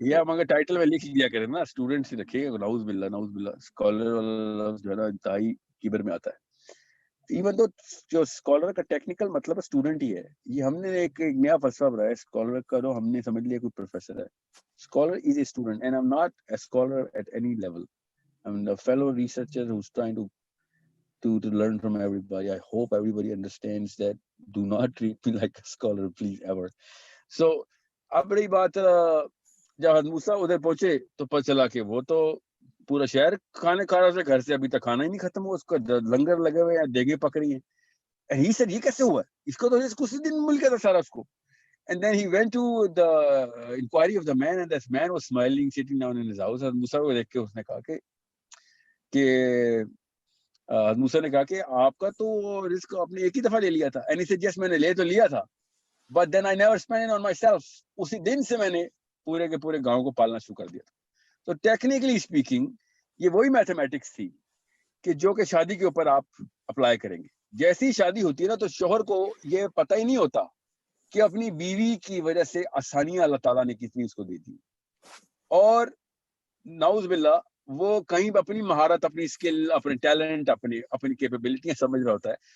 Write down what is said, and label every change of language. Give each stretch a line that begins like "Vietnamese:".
Urdu: کیا, مگر ٹائٹل میں لکھ لیا کرے نا, اسٹوڈنٹ سے رکھیے گا, نعوذ باللہ نعوذ باللہ. اسکالر والا جو ہے نا انتہائی کبر میں آتا ہے. ایون تو جو اسکالر کا ٹیکنیکل مطلب اسٹوڈنٹ ہی ہے. یہ ہم نے ایک نیا فلسفہ بنایا اسکالر کا, جو ہم نے سمجھ لیا کوئی پروفیسر ہے.
English: Scholar is a student, and I am not a scholar at any level. I am a fellow researcher who's trying to learn from everybody. I hope everybody understands that. Do not treat me like a scholar, please, ever.
Urdu: So اب رہی بات, جب حضرت موسیٰ ادھر پہنچے تو پتہ چلا کہ وہ تو پورا شہر کھانے کھا رہا تھا گھر سے, ابھی تک کھانا ہی نہیں ختم ہوا, اس کا لنگر لگے ہوئے ہیں, دیگیں پکڑی ہیں.
English: And he said,
Urdu: یہ کیسے ہوا, اس کو تو اسی دن مل گیا تھا سارا اس کو.
English: And then he went to the inquiry of the man, and this man was smiling, sitting down in his house.
Urdu: حضرت موسیٰ کو دیکھ کے اس نے کہا کہ موسیٰ نے کہا کہ آپ کا تو رزق آپ نے ایک ہی دفعہ لے لیا تھا.
English: And he said, yes,
Urdu: میں نے لے تو لیا تھا,
English: but then I never spent it on myself.
Urdu: اسی دن سے میں نے پورے کے پورے گاؤں کو پالنا شروع کر دیا تھا. تو ٹیکنیکلی اسپیکنگ یہ وہی میتھمیٹکس تھی کہ جو کہ شادی کے اوپر آپ اپلائی کریں گے. جیسی شادی ہوتی ہے نا تو شوہر کو یہ پتہ ہی نہیں ہوتا کہ اپنی بیوی کی وجہ سے آسانیاں اللہ تعالیٰ نے کتنی اس کو دی تھی, اور نعوذ باللہ وہ کہیں اپنی مہارت, اپنی اسکل, اپنے ٹیلنٹ, اپنی کیپیبلٹیاں سمجھ رہا ہوتا ہے.